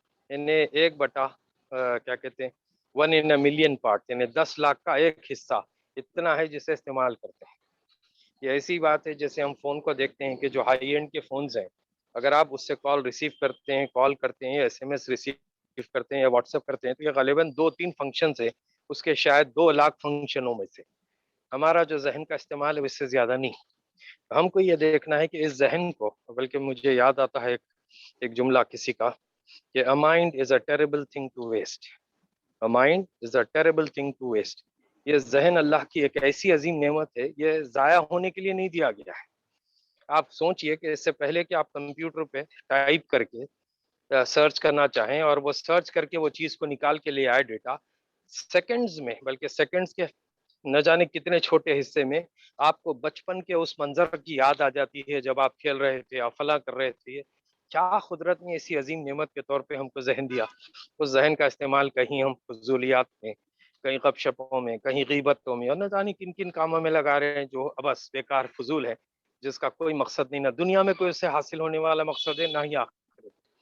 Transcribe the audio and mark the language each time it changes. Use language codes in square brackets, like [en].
[ur] انہیں 1/، کیا کہتے ہیں، [en] 1 in a million [ur] پارٹ، یعنی 10 لاکھ کا ایک حصہ اتنا ہے جسے استعمال کرتے ہیں۔ یہ ایسی بات ہے جیسے ہم فون کو دیکھتے ہیں کہ جو ہائی اینڈ کے فونز ہیں، اگر آپ اس سے کال ریسیو کرتے ہیں، کال کرتے ہیں، یا SMS ریسیو کرتے ہیں، یا واٹس ایپ کرتے ہیں، تو یہ غالباً 2-3 فنکشنز ہیں اس کے شاید 2 لاکھ فنکشنوں میں سے۔ ہمارا جو ذہن کا استعمال ہے اس سے زیادہ نہیں۔ ہم کو یہ دیکھنا ہے کہ اس ذہن کو، بلکہ مجھے یاد آتا ہے ایک جملہ کسی کا کہ [en] a mind is a terrible thing to waste. A mind is a terrible thing to waste. [ur] یہ ذہن اللہ کی ایک ایسی عظیم نعمت ہے، یہ ضائع ہونے کے لیے نہیں دیا گیا ہے۔ آپ سوچئے کہ اس سے پہلے کہ آپ کمپیوٹر پہ ٹائپ کر کے سرچ کرنا چاہیں اور وہ سرچ کر کے وہ چیز کو نکال کے لے آئے ڈیٹا، سیکنڈز میں، بلکہ سیکنڈز کے نہ جانے کتنے چھوٹے حصے میں آپ کو بچپن کے اس منظر کی یاد آ جاتی ہے جب آپ کھیل رہے تھے، آپ فلاں کر رہے تھے۔ کیا قدرت نے ایسی عظیم نعمت کے طور پہ ہم کو ذہن دیا، اس ذہن کا استعمال کہیں ہم فضولیات میں، کہیں غپ شپوں میں، کہیں غیبتوں میں، اور نہ جانے کن کن کاموں میں لگا رہے ہیں جو بس بیکار فضول ہے، جس کا کوئی مقصد نہیں، نہ دنیا میں کوئی اس سے حاصل ہونے والا مقصد ہے، نہ ہی آخرت۔